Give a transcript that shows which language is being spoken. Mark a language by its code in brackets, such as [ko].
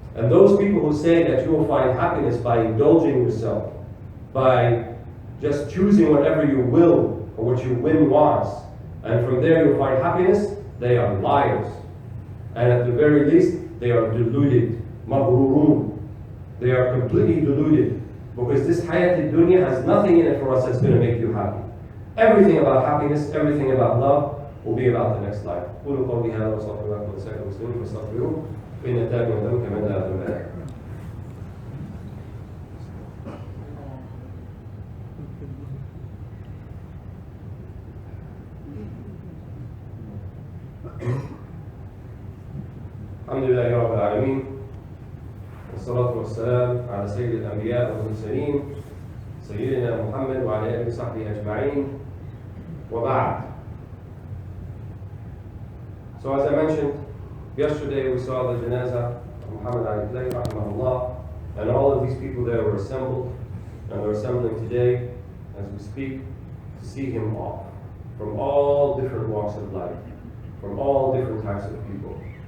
[en] And those people who say that you will find happiness by indulging yourself, by just choosing whatever you will or what your whim wants, and from there you'll find happiness, they are liars. And at the very least, they are deluded, maghrurun. They are completely deluded, because this hayat al-dunya has nothing in it for us that's going to make you happy. Everything about happiness, everything about love will be about the next life. [ar] قولوا قولي هذا وأستغفر الله لكم ولسائر المسلمين فاستغفروه إنه تاب من ذنب كما لا ذنب له. الحمد لله رب العالمين والصلاة والسلام على سيد الأنبياء والمرسلين سيدنا محمد وعلى آله وصحبه أجمعين وبعد. [en] So as I mentioned, yesterday we saw the janazah of Muhammad Ali Clay, rahimahullah, and all of these people there were assembled, and they're assembling today as we speak to see him off from all different walks of life, from all different types of people.